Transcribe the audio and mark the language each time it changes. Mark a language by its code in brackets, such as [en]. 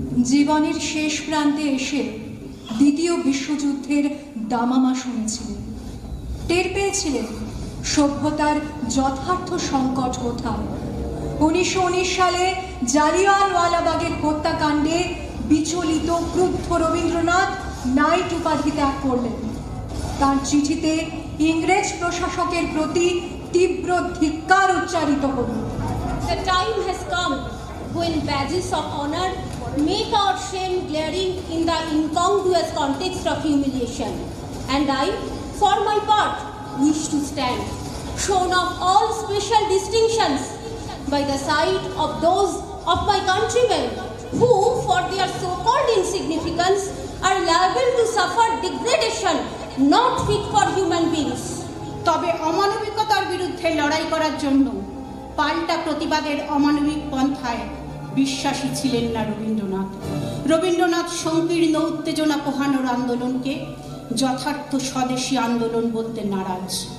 [bn] জীবনের শেষ প্রান্তে এসে দ্বিতীয় বিশ্বযুদ্ধের দামামা শুনেছিলেন, টের পেয়েছিলেন সভ্যতার যথার্থ সংকট কোথায়। 1919 সালে জালিয়ানওয়ালাবাগের হত্যাকাণ্ডে বিচলিত ক্রুদ্ধ রবীন্দ্রনাথ নাইট উপাধি ত্যাগ করলেন। তার চিঠিতে ইংরেজ প্রশাসকের প্রতি তীব্র ধিক্কার উচ্চারিত হল। [en] The time has come when badges of honor make our shame glaring in the incongruous context of humiliation, and I, for my part, wish to stand, shorn of all special distinctions, by the side of those of my countrymen who, for their so-called insignificance, are liable to suffer degradation not fit for human beings. [bn] তবে অমানবিকতার বিরুদ্ধে লড়াই করার জন্য পাল্টা প্রতিবাদের অমানবিক পন্থায় বিশ্বাসী ছিলেন না রবীন্দ্রনাথ। রবীন্দ্রনাথ সংকীর্ণ উত্তেজনা পোহানোর আন্দোলনকে যথার্থ স্বদেশী আন্দোলন বলতে নারাজ।